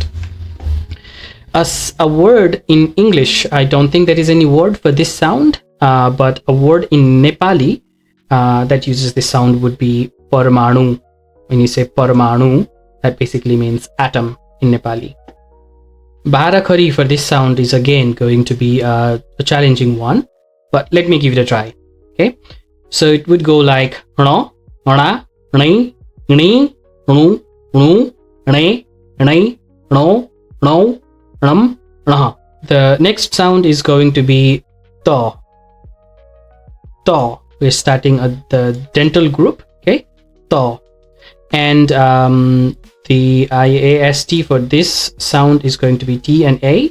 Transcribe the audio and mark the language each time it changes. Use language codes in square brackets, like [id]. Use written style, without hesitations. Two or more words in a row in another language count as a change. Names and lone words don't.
[en] As a word in English, I don't think there is any word for this sound, but a word in Nepali that uses this sound would be parmanu. When you say parmanu, that basically means atom in Nepali. Barakhari for this sound is again going to be a challenging one, but let me give it a try. Okay, so it would go like no, ona, [ne] ni, ni, nu, nu, ne, ne, no, no, num, nah. [en] The next sound is going to be to. [ne] To. [en] We're starting at the dental group. Okay, to. And the IAST for this sound is going to be T and A.